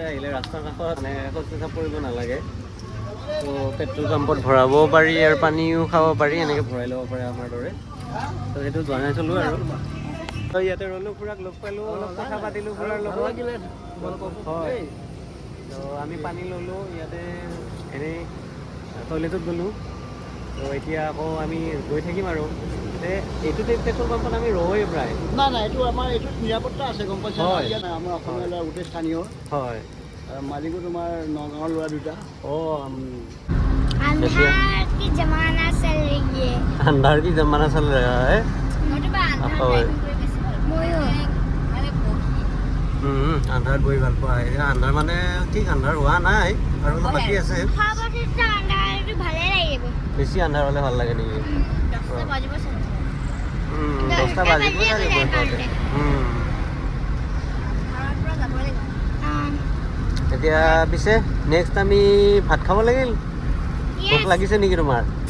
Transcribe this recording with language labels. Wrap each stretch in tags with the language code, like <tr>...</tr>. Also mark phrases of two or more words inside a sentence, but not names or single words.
<as>আহিলে ৰাস্তাৰ কাষত মানে শৌচ পেচাব কৰিব নালাগে তো</as> <en>petrol pump</en> <as>ভৰাবও পাৰি আৰু পানীও খাব পাৰি এনেকৈ ভৰাই ল'ব পাৰে আমাৰ দৰে তো সেইটো জনাই থ'লোঁ আৰু তো ইয়াতে ৰ'লোঁ খুৰাক লগ পালোঁ অলপ কথা পাতিলোঁ খুৰাৰ লগত হয় তো আমি পানী ল'লোঁ ইয়াতে এনেই টয়লেটত গ'লোঁ তো এতিয়া আকৌ আমি গৈ থাকিম আৰু এইটোতে</as> <en>petrol pump</en> <as>আমি ৰওঁৱেই প্ৰায় নাই এইটো আমাৰ এইটোত নিৰাপত্তা আছে গম পাইছা হয়। আমাৰ অসমীয়া ল'ৰা গোটেই স্থানীয় হয় মালিকো তোমাৰ নগাঁৱৰ ল'ৰা দুটা</as> <hi>अंधार की जमाना चल रही है अंधार की जमाना चल रहा है</hi> <as>আন্ধাৰ গৈ ভাল পোৱা আন্ধাৰ মানে ঠিক আন্ধাৰ হোৱা নাই আৰু অলপ বাকী আছে বেছি আন্ধাৰ হ'লে ভাল লাগে নেকি 10টা বাজিব এতিয়া পিছে নেক্সট আমি ভাত খাব লাগিল ভোক লাগিছে নেকি তোমাৰ</as>